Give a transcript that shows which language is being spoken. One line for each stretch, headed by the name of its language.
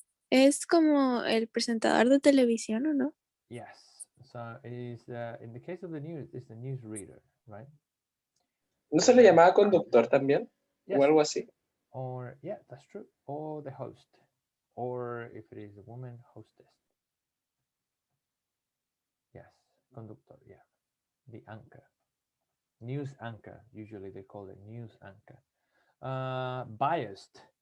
Spanish: Es como el presentador de televisión, ¿o no?
English: Yes. So is in the case of the news, it's the news reader, right?
Spanish: ¿No se le llamaba conductor también?
English: Yes.
Spanish: O algo así.
English: Or yeah, that's true. Or the host, or if it is a woman, hostess. Yes, conductor. Yeah, the anchor, news anchor. Usually they call it news anchor. Biased.